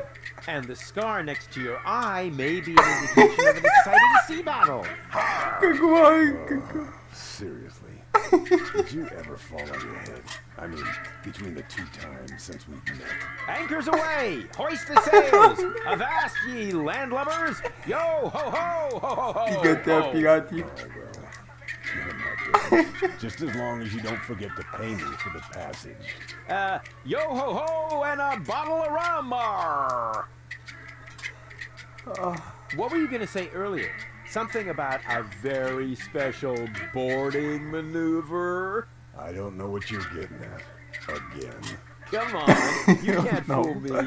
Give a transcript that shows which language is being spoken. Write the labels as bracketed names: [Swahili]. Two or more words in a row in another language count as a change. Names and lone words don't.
[English] And the scar next to your eye may be an indication of an exciting sea battle. Seriously. Did you ever fall on your head? I mean, between the 2 times since we've met. Anchors away! Hoist the sails! Avast ye landlubbers! Yo ho ho ho ho ho! Oh, well. None of my business. Just as long as you don't forget to pay me for the passage. Yo ho ho and a bottle of rum! What were you gonna say earlier? Something about a very special boarding maneuver? I don't know what you're getting at. Again. Come on, you can't fool me.